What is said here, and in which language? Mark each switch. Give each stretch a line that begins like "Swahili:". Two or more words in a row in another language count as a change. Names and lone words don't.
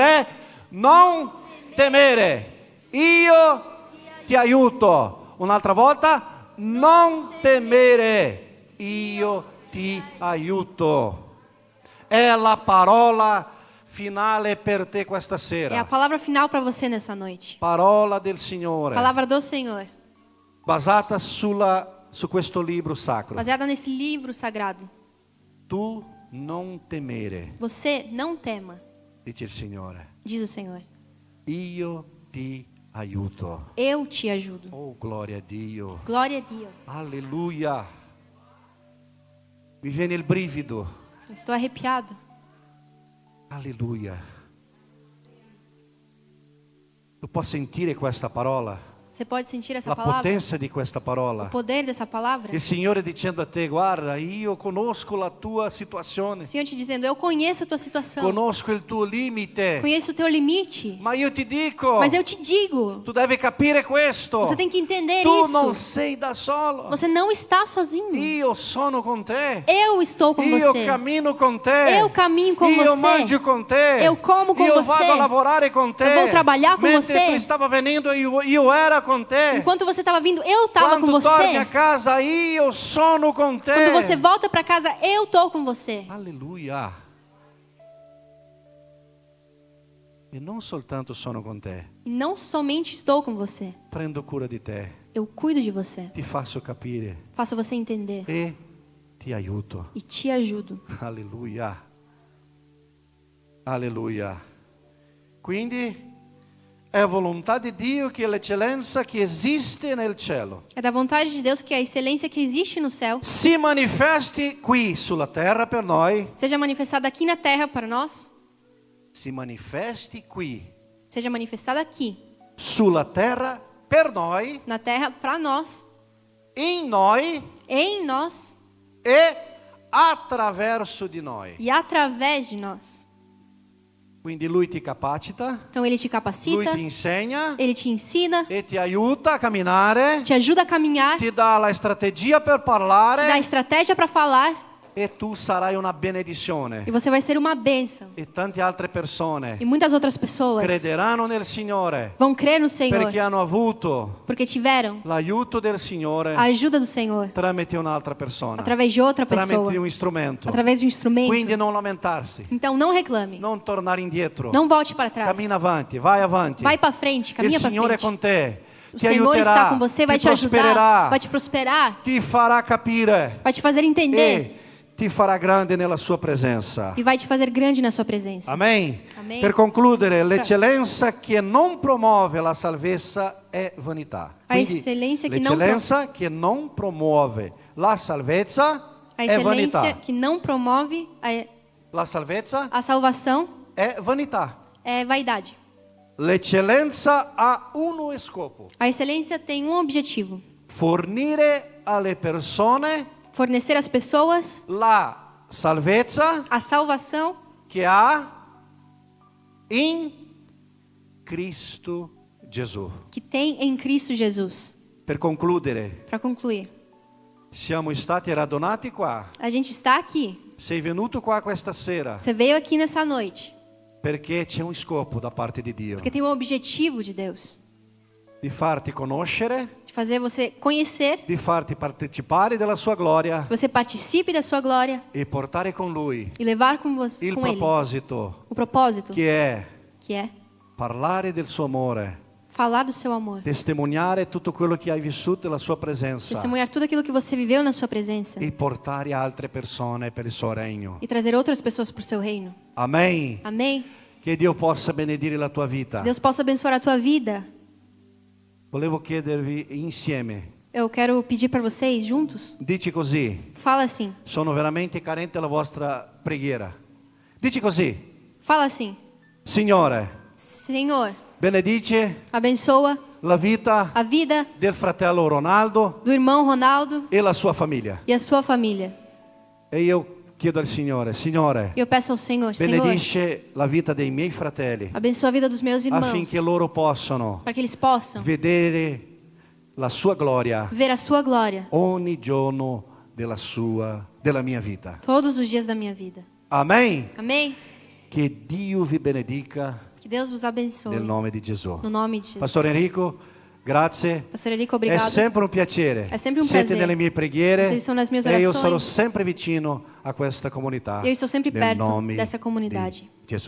Italian: 3, non temere, io ti aiuto. Un'altra volta, non temere, io ti aiuto. È la parola finale per te questa
Portuguese: É a
Italian: sera.
Portuguese: palavra final para você nessa noite.
Italian: Parola del Signore,
Portuguese: Palavra do Senhor,
Italian: basata su questo libro sacro.
Portuguese: baseada nesse livro sagrado.
Italian: Tu non temere,
Portuguese: Você não tema,
Italian: dice il Signore.
Portuguese: diz o Senhor.
Italian: Io ti aiuto.
Portuguese: Eu te ajudo.
Italian: Oh, gloria a Dio.
Portuguese: Glória a Deus.
Italian: Alleluia. Mi viene il brivido.
Portuguese: Eu estou arrepiado.
Italian: Alleluia. Tu puoi sentire questa parola?
Portuguese: Você pode sentir essa
Italian: La
Portuguese: palavra?
Italian: potenza di questa
Portuguese: O
Italian: parola.
Portuguese: poder dessa palavra?
Italian: Il Signore dicendo a te, guarda, io conosco la tua situazione,
Portuguese: O Senhor te dizendo: eu conheço a tua situação.
Italian: conosco il tuo limite,
Portuguese: Conheço o teu limite.
Italian: ma io ti dico,
Portuguese: Mas eu te digo,
Italian: tu devi capire questo,
Portuguese: você tem que entender
Italian: tu
Portuguese: isso.
Italian: non sei da solo,
Portuguese: Você não está sozinho.
Italian: io sono con te,
Portuguese: Eu estou com
Italian: io
Portuguese: você.
Italian: cammino con te,
Portuguese: Eu caminho com
Italian: io
Portuguese: você.
Italian: mangio con te,
Portuguese: Eu como com
Italian: io
Portuguese: você.
Italian: vado a lavorare con te,
Portuguese: Eu vou trabalhar com
Italian: mentre
Portuguese: você.
Italian: tu stava venendo io era con te,
Portuguese: Enquanto você estava vindo, eu estava com
Italian: quando torni a
Portuguese: você.
Italian: casa io sono con te.
Portuguese: Quando você volta para casa, eu estou com você.
Italian: Alleluia. E non soltanto sono con te,
Portuguese: E não somente estou com você,
Italian: prendo cura di te,
Portuguese: eu cuido de você.
Italian: ti faccio capire
Portuguese: Faço você entender
Italian: e ti aiuto.
Portuguese: e te ajudo.
Italian: Alleluia. Alleluia. Quindi è volontà di Dio che l'eccellenza che esiste nel cielo
Portuguese: É da vontade de Deus que a excelência que existe no céu
Italian: si manifesti qui sulla terra per noi,
Portuguese: seja manifestada aqui na terra para nós,
Italian: si manifesti qui
Portuguese: seja manifestada aqui
Italian: sulla terra per noi,
Portuguese: na terra para nós,
Italian: in noi
Portuguese: em nós
Italian: e attraverso di noi.
Portuguese: e através de nós.
Italian: Quindi lui ti capacita,
Portuguese: Então Ele te
Italian: lui
Portuguese: capacita,
Italian: ti insegna
Portuguese: Ele te ensina,
Italian: e ti aiuta a camminare,
Portuguese: te ajuda a caminhar, te
Italian: ti dà la strategia per
Portuguese: dá
Italian: parlare
Portuguese: estratégia para falar
Italian: e tu sarai una benedizione.
Portuguese: E você vai ser uma bênção.
Italian: E tante altre persone
Portuguese: E muitas outras pessoas
Italian: crederanno nel Signore
Portuguese: vão crer no Senhor
Italian: perché hanno avuto
Portuguese: porque tiveram
Italian: l'aiuto del Signore
Portuguese: a ajuda do Senhor
Italian: tramite un'altra persona,
Portuguese: através de outra pessoa,
Italian: tramite un strumento.
Portuguese: através de um instrumento.
Italian: Quindi non lamentarsi,
Portuguese: Então não reclame,
Italian: non tornare indietro.
Portuguese: não volte para trás.
Italian: Cammina avanti, vai avanti.
Portuguese: Vai para frente,
Italian: Il
Portuguese: caminha para
Italian: Signore è
Portuguese: frente.
Italian: con te,
Portuguese: O
Italian: ti
Portuguese: Senhor está
Italian: aiuterà,
Portuguese: com você, vai
Italian: ti
Portuguese: te ajudar,
Italian: prospererà,
Portuguese: vai te prosperar,
Italian: ti farà capire
Portuguese: vai te fazer entender
Italian: e ti farà grande nella sua presenza.
Portuguese: e vai te fazer grande na sua presença.
Italian: Amen.
Portuguese: Amen.
Italian: Per concludere, l'eccellenza che non promuove la salvezza è vanità.
Portuguese: A
Italian: Quindi, eccellenza che non l'eccellenza che non promuove la salvezza
Portuguese: A
Italian: è vanità.
Portuguese: excelência que não promove
Italian: La salvezza
Portuguese: a salvação
Italian: è vanità.
Portuguese: é vaidade.
Italian: L'eccellenza ha uno scopo:
Portuguese: A excelência tem um objetivo:
Italian: fornire alle persone
Portuguese: fornecer às pessoas
Italian: la salvezza
Portuguese: a salvação
Italian: che ha in Cristo Gesù.
Portuguese: que tem em Cristo Jesus.
Italian: Per concludere,
Portuguese: Para concluir,
Italian: siamo stati radunati qua.
Portuguese: a gente está aqui.
Italian: Sei venuto qua questa sera
Portuguese: Você veio aqui nessa noite
Italian: perché c'è un scopo da parte di Dio,
Portuguese: porque tem um objetivo de Deus,
Italian: di farti conoscere,
Portuguese: de fazer você conhecer,
Italian: di farti partecipare della sua gloria
Portuguese: que você participe da sua glória
Italian: e portare con Lui
Portuguese: e levar com você,
Italian: il
Portuguese: com Ele,
Italian: proposito
Portuguese: o propósito
Italian: che è
Portuguese: que é
Italian: parlare del suo amore,
Portuguese: falar do seu amor,
Italian: testimoniare tutto quello che hai vissuto nella sua presenza
Portuguese: testemunhar tudo aquilo que você viveu na sua presença
Italian: e portare altre persone per il suo regno.
Portuguese: e trazer outras pessoas para o seu reino.
Italian: Amen.
Portuguese: Amém?
Italian: Che Dio possa benedire la tua vita.
Portuguese: Deus possa abençoar a tua vida.
Italian: Volevo chiedervi insieme,
Portuguese: Eu quero pedir para vocês juntos.
Italian: dici così:
Portuguese: Fala assim.
Italian: sono veramente carente della vostra preghiera. Dici così:
Portuguese: Fala assim.
Italian: Signore,
Portuguese: Senhor,
Italian: benedice
Portuguese: abençoa
Italian: la vita
Portuguese: a vida
Italian: del fratello Ronaldo
Portuguese: do irmão Ronaldo
Italian: e la sua famiglia.
Portuguese: e a sua família.
Italian: E io chiedo al Signore: Signore,
Portuguese: Eu peço ao Senhor, Senhor,
Italian: benedice la vita dei miei fratelli
Portuguese: abençoa a vida dos meus irmãos,
Italian: affinché loro possano
Portuguese: para que eles possam
Italian: vedere la sua gloria
Portuguese: ver a sua glória
Italian: ogni giorno della mia vita.
Portuguese: todos os dias da minha vida.
Italian: Amen.
Portuguese: Amém?
Italian: Che Dio vi benedica
Portuguese: Que Deus vos abençoe.
Italian: nel nome di Gesù.
Portuguese: No nome de Jesus.
Italian: Pastor Enrico, grazie.
Portuguese: Pastor Enrico,
Italian: È
Portuguese: obrigado.
Italian: sempre un piacere. È sempre un Siete
Portuguese: prazer.
Italian: nelle mie preghiere
Portuguese: Vocês estão nas minhas
Italian: e io
Portuguese: orações.
Italian: sarò sempre vicino a questa comunità.
Portuguese: Eu estou sempre
Italian: nel
Portuguese: perto
Italian: nome
Portuguese: dessa comunidade.
Italian: di Gesù.